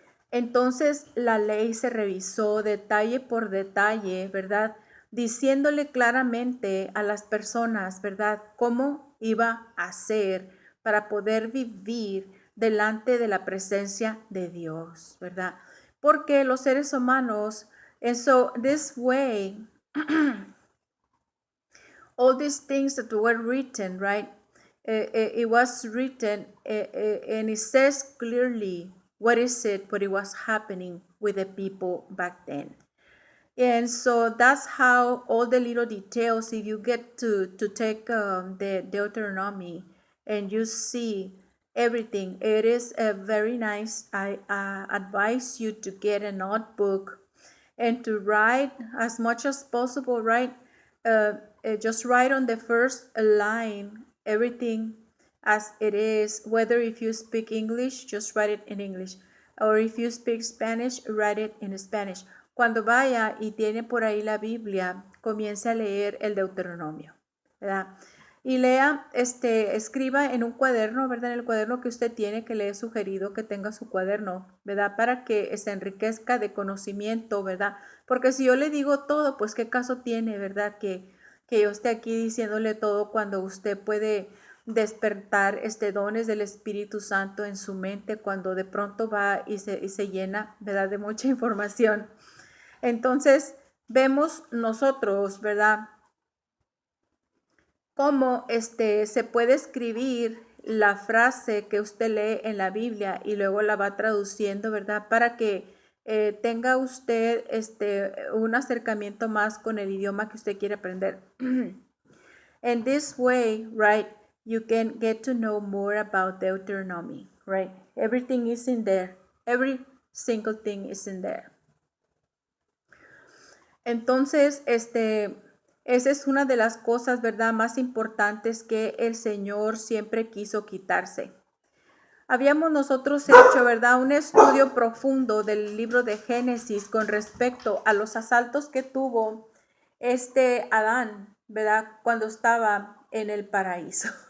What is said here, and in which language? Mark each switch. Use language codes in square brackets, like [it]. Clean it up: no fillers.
[es] Entonces la ley se revisó detalle por detalle, ¿verdad? Diciéndole claramente a las personas, ¿verdad?, cómo iba a ser para poder vivir delante de la presencia de Dios, ¿verdad? Porque los seres humanos, [en] and so this way, all these things that were written, right? It was written and it says clearly what it was happening with the people back then. And so that's how all the little details, if you get to take the Deuteronomy and you see everything, it is very nice. I advise you to get a notebook and to write as much as possible, right? Just write on the first line everything as it is, whether if you speak English, just write it in English, or if you speak Spanish, write it in Spanish. [es] Cuando vaya y tiene por ahí la Biblia, comience a leer el Deuteronomio, ¿verdad? Y lea, escriba en un cuaderno, ¿verdad? En el cuaderno que usted tiene, que le he sugerido que tenga su cuaderno, ¿verdad? Para que se enriquezca de conocimiento, ¿verdad? Porque si yo le digo todo, pues qué caso tiene, ¿verdad? Que yo esté aquí diciéndole todo cuando usted puede despertar dones del Espíritu Santo en su mente cuando de pronto va y se llena, ¿verdad?, de mucha información. Entonces, vemos nosotros, ¿verdad?, cómo se puede escribir la frase que usted lee en la Biblia y luego la va traduciendo, ¿verdad?, para que tenga usted un acercamiento más con el idioma que usted quiere aprender. [en] And this way, right, you can get to know more about Deuteronomy, right? Everything is in there. Every single thing is in there. [es] Entonces, esa es una de las cosas, ¿verdad?, más importantes que el Señor siempre quiso quitarse. Habíamos nosotros hecho, ¿verdad?, un estudio profundo del libro de Génesis con respecto a los asaltos que tuvo Adán, ¿verdad?, cuando estaba en el paraíso.